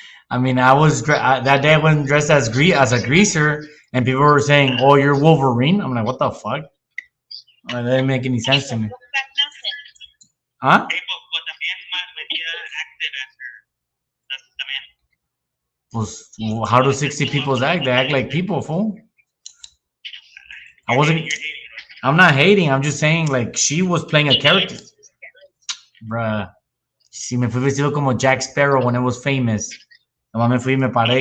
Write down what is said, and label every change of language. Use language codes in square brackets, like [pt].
[en] I mean, that day I went dressed as a greaser, and people were saying, "Oh, you're Wolverine." I'm like, "What the fuck?" That didn't make any sense to me. Huh? Hey, but [es] también [en] María acted as her. That's the man. [es] Pues, [en] how do 60 people act? They act like people, fool. I wasn't. You're hating, right? I'm not hating. I'm just saying, like, she was playing a character, bruh. [es] Sí, me fui vestido como Jack Sparrow [en] when it was famous. [es] Nomás me fui y me paré.